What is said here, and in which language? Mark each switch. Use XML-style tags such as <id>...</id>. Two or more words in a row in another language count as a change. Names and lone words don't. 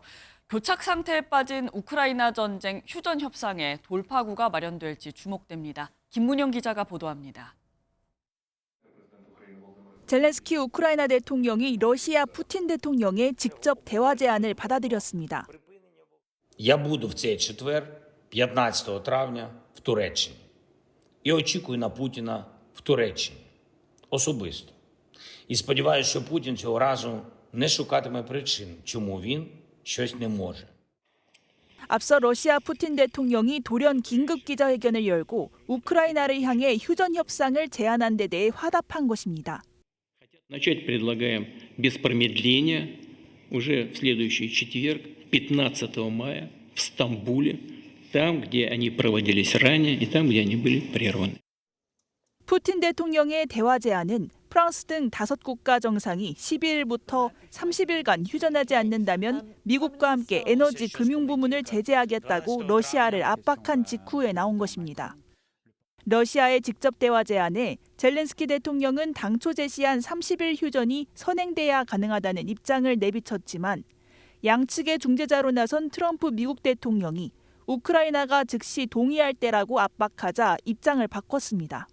<ko>교착 상태에 빠진 우크라이나 전쟁 휴전 협상에 돌파구가 마련될지 주목됩니다. 김문영 기자가 보도합니다. 젤렌스키 우크라이나 대통령이 러시아 푸틴 대통령의 직접 대화 제안을 받아들였습니다.</ko> <uk>Я буду в цей четвер, 15 травня, в Туреччині. І очікую на Путіна в Туреччині. Особисто. І сподіваюся, що Путін цього разу не шукатиме причин, чому він щось не може.</uk> <ko>앞서 러시아 푸틴 대통령이 돌연 긴급 기자회견을 열고 우크라이나를 향해 휴전 협상을 제안한 데 대해 화답한 것입니다.</ko> <ru>Начать предлагаем без промедления уже в следующий четверг, 15 мая, в Стамбуле, там, где они проводились ранее и там, где они были прерваны.</ru> <ko>푸틴 대통령의 대화 제안은 프랑스 등 5국가 정상이 12일부터 30일간 휴전하지 않는다면 미국과 함께 에너지 금융 부문을 제재하겠다고 러시아를 압박한 직후에 나온 것입니다. 러시아의 직접 대화 제안에 젤렌스키 대통령은 당초 제시한 30일 휴전이 선행돼야 가능하다는 입장을 내비쳤지만 양측의 중재자로 나선 트럼프 미국 대통령이 우크라이나가 즉시 동의할 때라고 압박하자 입장을 바꿨습니다.</ko>